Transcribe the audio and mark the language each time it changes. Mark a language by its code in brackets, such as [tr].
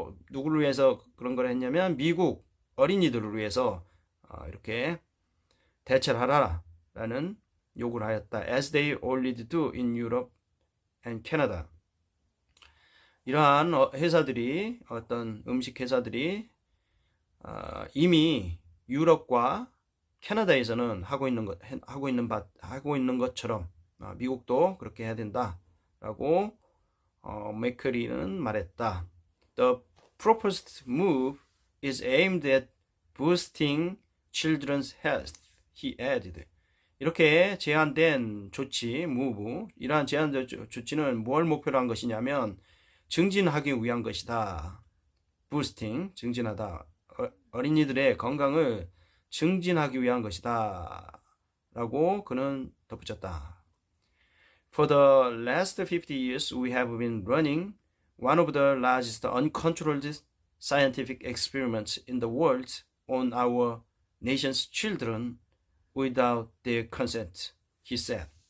[ko] 누구를 위해서 그런 걸 했냐면 미국 어린이들을 위해서 이렇게 대체를 하라라는 요구를 하였다. [en] As they already do in Europe and Canada. [ko] 이러한 회사들이 어떤 음식 회사들이 이미 유럽과 캐나다에서는 하고 있는 것처럼 미국도 그렇게 해야 된다라고 맥커리는 말했다. [en] The proposed move is aimed at boosting children's health, he added. [ko] 이렇게 제안된 이러한 제안된 조치는 뭘 목표로 한 것이냐면 증진하기 위한 것이다. boosting, 증진하다. 어린이들의 건강을 증진하기 위한 것이다. 라고 그는 덧붙였다. [en] For the last 50 years, we have been running one of the largest uncontrolled scientific experiments in the world on our nation's children without their consent, he said.